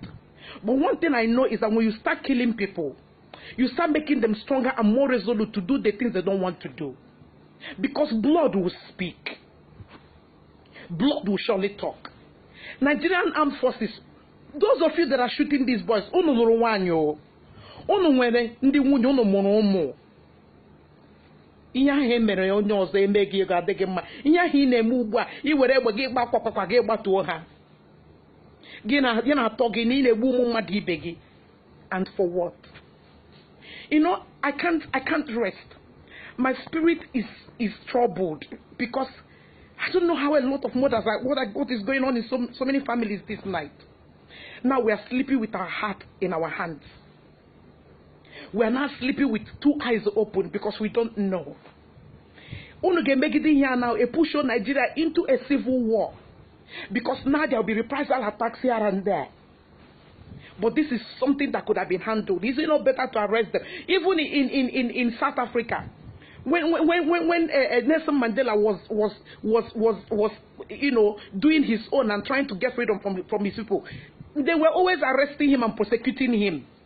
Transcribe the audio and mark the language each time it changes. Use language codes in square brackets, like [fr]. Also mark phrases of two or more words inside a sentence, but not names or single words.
[en] But one thing I know is that when you start killing people, you start making them stronger and more resolute to do the things they don't want to do. Because blood will speak. Blood will surely talk. Nigerian armed forces, those of you that are shooting these boys, [ig] ihe ahụ emere onye ọzọ emeghị ego adịghị mma. Ihe ahụ ị na-eme ugbu a i were egbe gị gbakwakwa gị gbatuo ha. Gị na-atọ gị na ị na-egbu ụmụ mmadụ ibe gị. [en] And for what? You know, I can't rest. My spirit is troubled because I don't know how a lot of mothers are, what is going on in so many families this night. Now we are sleeping with our heart in our hands. We are now sleeping with 2 eyes open because we don't know. [ig] Unu ga-emegide [en] here now, a push on Nigeria into a civil war. Because now there will be reprisal attacks here and there. But this is something that could have been handled. Is it not better to arrest them? Even in South Africa, when Nelson Mandela was doing his own and trying to get freedom from his people, they were always arresting him and prosecuting him.